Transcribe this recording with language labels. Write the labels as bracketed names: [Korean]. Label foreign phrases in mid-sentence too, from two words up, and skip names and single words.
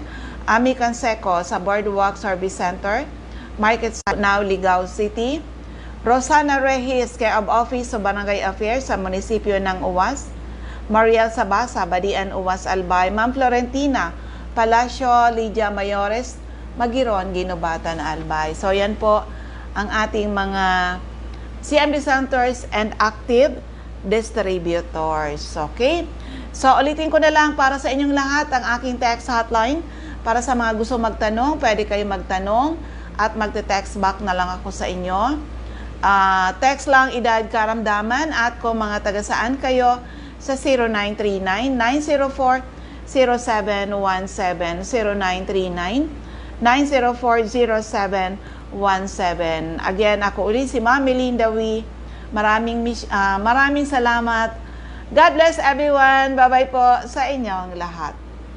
[Filipino] Ami Canseco sa Boardwalk Service Center, Market Now, Ligao City. Rosana Rehis, Care of Office sa Barangay Affairs sa munisipyo ng Uwas. Mariel Sabasa, Badian, Uwas, Albay. Ma'am Florentina, Palacio, Lydia Mayores, Magiron, Ginobatan, Albay. So yan po ang ating mga [English] CMD centers and active distributors. [Filipino] Okay? So ulitin ko na lang para sa inyong lahat ang aking text hotline. Para sa mga gusto magtanong, pwede kayo magtanong at magte-text back na lang ako sa inyo. Text lang edad karamdaman at kung mga taga saan kayo sa 0939-904-0717, 0939-904-0717. Again, ako ulit si Ma'am Melinda Wee. Maraming salamat. [English] God bless everyone. Bye-bye [Filipino] po sa inyong lahat.